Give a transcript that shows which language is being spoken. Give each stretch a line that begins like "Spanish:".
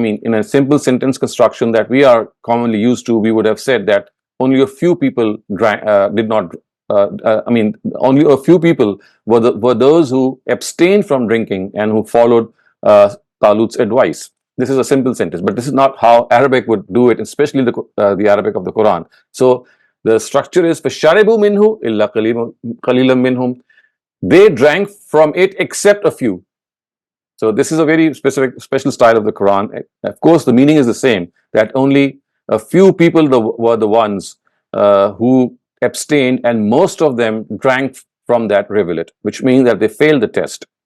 English: I mean, in a simple sentence construction that we are commonly used to, we would have said that only a few people did not. I mean, only a few people were those who abstained from drinking and who followed Talut's advice. This is a simple sentence, but this is not how Arabic would do it, especially the Arabic of the Quran. So the structure is
Arabic: فَشَرِبُوا مِنْهُ إِلَّا قَلِيلًا مِنْهُمْ.
English: They drank from it except a few. So this is a very special style of the Quran. Of course, the meaning is the same, that only a few people were the ones who abstained, and most of them drank from that rivulet, which means that they failed the test.